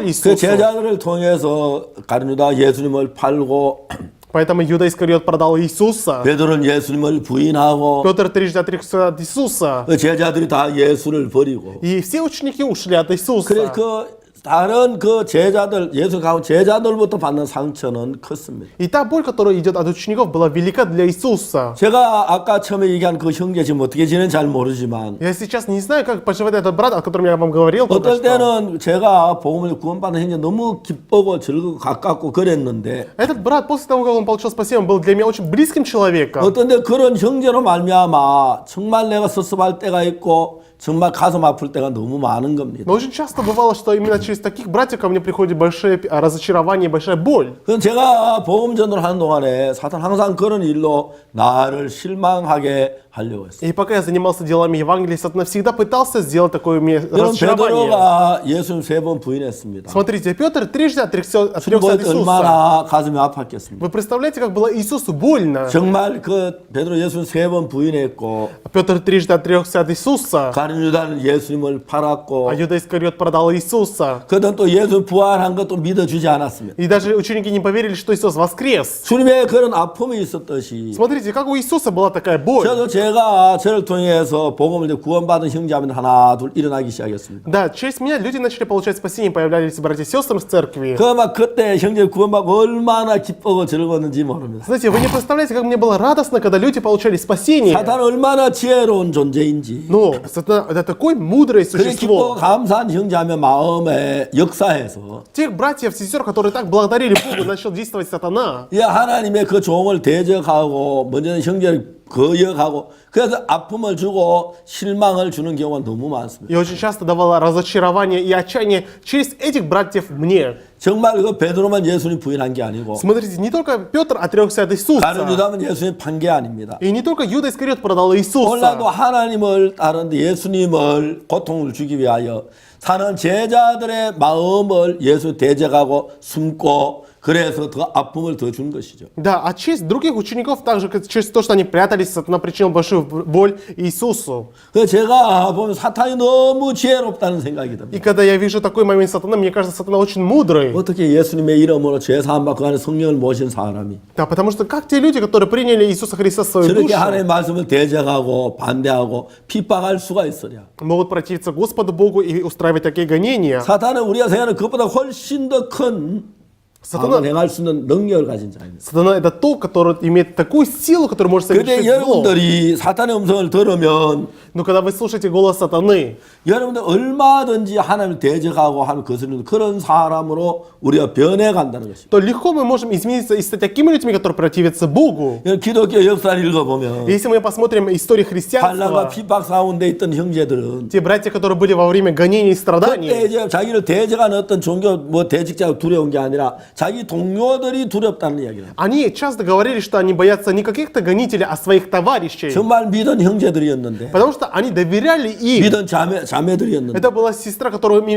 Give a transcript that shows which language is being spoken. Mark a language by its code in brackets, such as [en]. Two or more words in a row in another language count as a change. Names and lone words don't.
[ko] 그 [ru] Иисусу. [ko] 제자들을 통해서 가룟유다 예수님을 팔고 [ru] Поэтому Иуда Искариот продал Иисуса. [ko] 베드로는 예수님을 부인하고 [ru] Петр трижды отрекся от Иисуса. [ko] 그 제자들이 다 예수를 버리고 [ru] И все ученики ушли от Иисуса. [ko] 그래서 그 다른 그 제자들 예수 가운 제자들부터 받는 상처는 컸습니다. [ru] И та боль, которая идет от учеников, была велика для Иисуса. [ko] 제가 아까 처음에 얘기한 그 형제 지금 어떻게 지내는지 잘 모르지만 [ru] Я сейчас не знаю, как поживает этот брат, о котором я вам говорил только [ko] 어떨 [ru] что. [ko] 때는 제가 복음을 구원받는 형제 너무 기쁘고 즐겁고 가깝고 그랬는데 [ru] Этот брат, после того, как он получил спасение, он был для меня очень близким человеком. [ko] 어떤 때 그런 형제로 말미암아 정말 내가 섭섭할 때가 있고 정말 가슴 아플 때가 너무 많은 겁니다. [ru] Но очень часто бывало, что именно через таких братьев ко мне приходит большое разочарование, большая боль. [ko] 그럼 제가 복음 전도를 하는 동안에 사탄 항상 그런 일로 나를 실망하게 하려고 했어요. [ru] И пока я занимался делами Евангелия, Сатана всегда пытался сделать такое мне [ko] 여러분 [ru] разочарование. [ko] 베드로가 예수님 3번 부인했습니다. [ru] Смотрите, Петр трижды отрекся от [ko] 뭐 [ru] Иисуса. [ko] 얼마나 가슴이 아팠겠습니까? [ru] Вы представляете, как было Иисусу больно? [ko] 정말 그 베드로 예수님 3번 부인했고 [ru] Петр трижды отрекся от Иисуса, [ko] 가룟 유다는 예수님을 팔았고 [ru] а Иуда Искариот продал Иисуса. [ko] 그들은 또 예수 부활한 것도 믿어주지 않았습니다. [ru] И даже ученики не поверили, что Иисус воскрес. [ko] 주님의 그런 아픔이 있었듯이 [ru] Смотрите, как у Иисуса была такая боль. [ko] 저도 제가 저를 통해서 복음을 이제 구원받은 형제하면 하나 둘 일어나기 시작했습니다. [ru] Да, через меня люди начали получать спасение, появлялись братья и сестры в церкви. [ko] 그 막 그때 형제 구원받고 얼마나 기쁘고 즐거웠는지 모릅니다. [ru] Знаете, вы не представляете, как мне было радостно, когда люди получали спасение. [ko] 사탄은 얼마나 지혜로운 존재인지 [ru] Но Сатана — это такое мудрое [ko] 그렇게 기쁘고 [ru] существо. [ko] 감사한 형제하면 마음에 역사해서 [ru] Тех братьев, сестер, которые так благодарили Богу, начал действовать сатана. [ko] 이 하나님의 그 종을 대적하고 먼저는 형제를 거역하고 그래서 아픔을 주고 실망을 주는 경우가 너무 많습니다. [ru] И очень часто давала разочарование и отчаяние через этих братьев мне. [ko] 정말 그 베드로만 예수님 부인한 게 아니고 [ru] Смотрите, не только Петр отрекся от [ko] 가룟 [ru] Иисуса, [ko] 유다는 예수님 판 게 아닙니다. [ru] и не только Иуда Искариот продал [ko] 오늘날도 [ru] Иисуса. [ko] 하나님을 따르는데 예수님을 고통을 주기 위하여 사는 제자들의 마음을 예수 대적하고 숨고 그래서 더 아픔을 더 준 것이죠. [ru] Да, а через других учеников, также как через то, что они прятались, сатана причинил большую боль Иисусу. [ko] 그래서 제가 보면 사탄이 너무 지혜롭다는 생각이 듭니다. [ru] И когда я вижу такой момент сатана, мне кажется, сатана очень мудрый. [ko] 어떻게 예수님의 이름으로 죄 사함 받고 하는 성령을 모신 사람이 [ru] Да, потому что как те люди, которые приняли Иисуса Христа в свою [ko] 저렇게 [ru] душу, [ko] 하나님의 말씀을 대적하고 반대하고 핍박할 수가 있으랴. [ru] могут противиться Господу Богу и устраивать такие гонения. [ko] 사탄은 우리가 생각하는 그것보다 훨씬 더 큰 악을 행할 수 있는 능력을 가진 자입니다. [ru] Сатана — это тот, который имеет такую силу, который может [ko] 그런데 [ru] совершить зло. [ko] 여러분들이 사탄의 음성을 들으면 [ru] Но когда вы слушаете голос сатаны, [ko] 여러분들 얼마든지 하나님을 대적하고 하는 거스르는 그런 사람으로 우리가 변해간다는 것입니다. [ru] то легко мы можем измениться и стать такими людьми, которые противятся Богу. [ko] 기독교 역사를 읽어보면 [ru] Если мы посмотрим историю [ko] 환난과 [ru] христианства, [ko] 핍박 가운데 있던 형제들은 [ru] те братья, которые были во время гонений и [ko] 그때 [ru] страданий, [ko] 이제 자기를 대적하는 어떤 종교 뭐 대직자가 두려운 게 아니라 자기 동료들이 두렵다는 이야기를 합니다. [ru] они часто говорили, что они боятся не каких-то гонителей, а своих товарищей. [ko] 정말 믿은 형제들이었는데 [ru] Потому что они доверяли им. [ko] 믿은 자매들이었는데 [ru] Это была сестра, которой им